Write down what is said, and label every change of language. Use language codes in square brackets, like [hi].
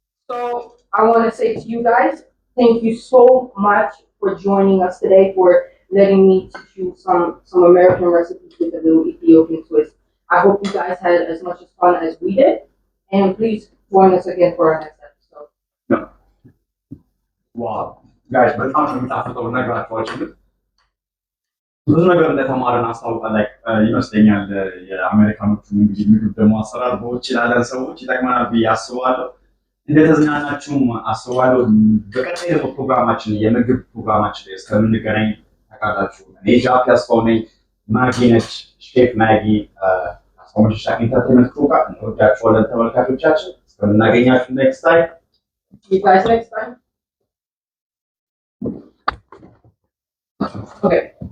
[en] So I want to say to you guys, thank you so much for joining us today, for letting me teach you some American recipes with a little Ethiopian twist. I hope you guys had as much fun as we did, and please join us again for our next episode. Wow, guys, [am] በጣም ነው የሚጣፍጠው ነግራችኋለሁ። ብዙ ነገር እንደተማረን አስታውቃለሁ ይመስለኛል። የአሜሪካኖቹን እንግዲህ ምግብ ደግሞ አሰራር በውጭ ላለን ሰዎች ይጠቅመናል ብዬ አስባለሁ። እንደተዝናናችሁም አስባለሁ። በቀጣይ ደግሞ ፕሮግራማችን የምግብ ፕሮግራማችን ላይ እስከምንገናኝ ታውቃላችሁ። እኔ ጃፕ ያስፋው ነኝ። ማጊ ነች ሼፍ ማጊ አስፋውሽ ኢንተርቴይንመንት ፕሮግራም እንወዳችኋለን ተመልካቾቻችን። እስከምናገኛችሁ [en] next time. See you guys next time. Okay.